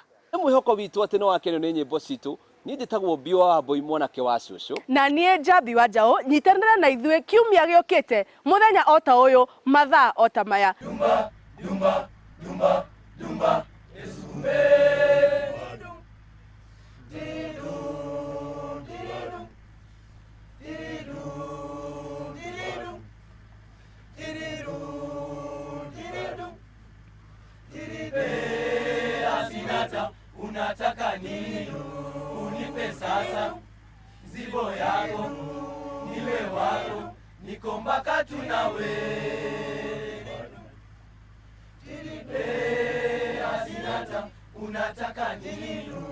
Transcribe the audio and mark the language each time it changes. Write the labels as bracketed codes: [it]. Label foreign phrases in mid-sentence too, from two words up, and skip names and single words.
[ki] Mwihoko witu ati no wakenio ni nyimbo citu. Ni nditagwo Biwa wa Boy mwanake wa Cucu na nie Jabi wa Njau, nyitanira na ithue kiumia giukite muthenya ota uyu mathaa ota maya. Dumba dumba dumba dumba esumbe didu didu didu didu didu didu didu [sw] Asinata unataka nini? Unipe sasa zibo yako, niwe wako, niko mpaka tunawe. Tiribe Asinata unataka nini?